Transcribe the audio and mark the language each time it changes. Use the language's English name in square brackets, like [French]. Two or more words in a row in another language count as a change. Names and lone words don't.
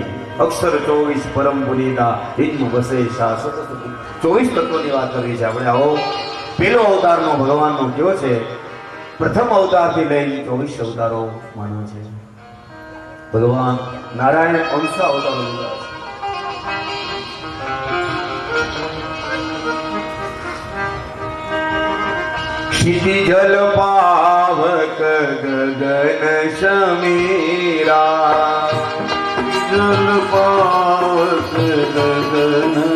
[Gujarati] અક્ષર 24 પરમ પુનીતા ઇન્મ વસે શા સતત 24 તત્વોની વાત કરી છે આપણે. આવો પેલો અવતારનો ભગવાનનો કયો છે, પ્રથમ અવતારથી લઈને 24 અવતારો માનો છે. ભગવાન નારાયણ અંશ અવતારો લીધા છે. [Awadhi] क्षिति जल पावक गगन समीरा, जल पावक गगन